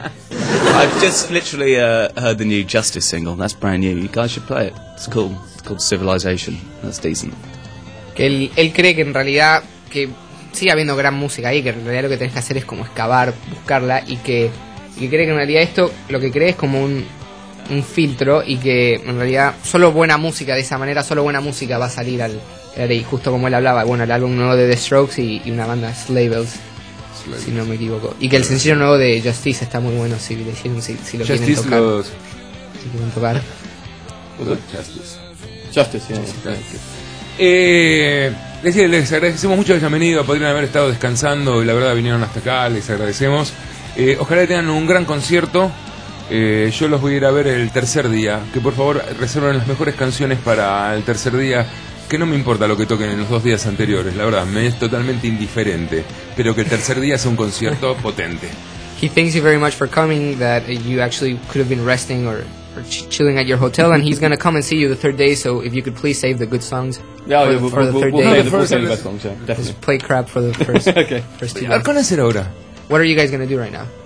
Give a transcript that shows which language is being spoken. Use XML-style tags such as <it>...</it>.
<en>I've just literally heard the new Justice single. That's brand new. You guys should play it. It's cool. It's called Civilization. That's decent.</en> <es>Que él cree que en realidad que sigue habiendo gran música ahí, que en realidad lo que tenés que hacer es como excavar, buscarla, y que cree que en realidad esto lo que cree es como un filtro, y que en realidad solo buena música de esa manera, solo buena música va a salir al aire. Y justo como él hablaba, bueno, el álbum nuevo de The Strokes y una banda Sleigh Bells. Si no me equivoco. Y que el sencillo nuevo de Justice está muy bueno, si lo quieren tocar. Justice los... Si quieren tocar. Justice. Les agradecemos mucho que hayan venido. Podrían haber estado descansando y la verdad vinieron hasta acá. Les agradecemos. Ojalá tengan un gran concierto. Yo los voy a ir a ver el tercer día. Que por favor reserven las mejores canciones para el tercer día. Que no me importa lo que toquen en los dos días anteriores, la verdad, me es totalmente indiferente. Pero que el tercer día sea un concierto potente.</es> <en>He thanks you very much for coming, that you actually could have been resting or chilling at your hotel, and he's gonna come and see you the third day, so if you could please save the good songs for the third day. Just play crap for the first okay. First two</en> <es>hacer ahora?</es> <en>What are you guys gonna do right now?</en>